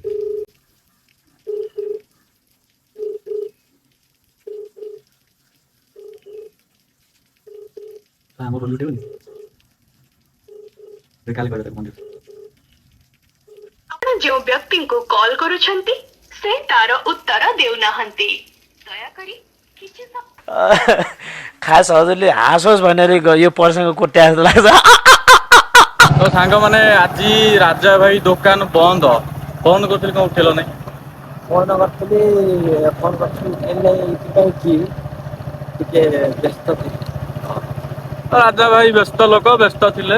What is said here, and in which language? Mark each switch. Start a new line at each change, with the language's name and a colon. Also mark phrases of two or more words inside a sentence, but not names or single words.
Odia: ଆମର ଆପଣ ଯେଉଁ ବ୍ୟକ୍ତିଙ୍କୁ କଲ୍ କରୁଛନ୍ତି ସେ ତାର ଉତ୍ତର ଦେଉନାହାନ୍ତି, ଦୟାକରି କିଛି
Nepali: खास हजुरले हाँसोस् भनेर यो पर्सनको कोट्या जस्तो लाग्छ।
Odia: ତ ସାଙ୍ଗମାନେ, ଆଜି ରାଜା ଭାଇ ଦୋକାନ ବନ୍ଦ। ଫୋନ୍ କରିଥିଲି, କ'ଣ ଉଠେଇଲ ନାହିଁ? ଫୋନ କରିଥିଲି ଏଇଥିପାଇଁ କି ଟିକେ ବ୍ୟସ୍ତ ଥିଲି। ରାଜା ଭାଇ ବ୍ୟସ୍ତ ଲୋକ, ବ୍ୟସ୍ତ ଥିଲେ।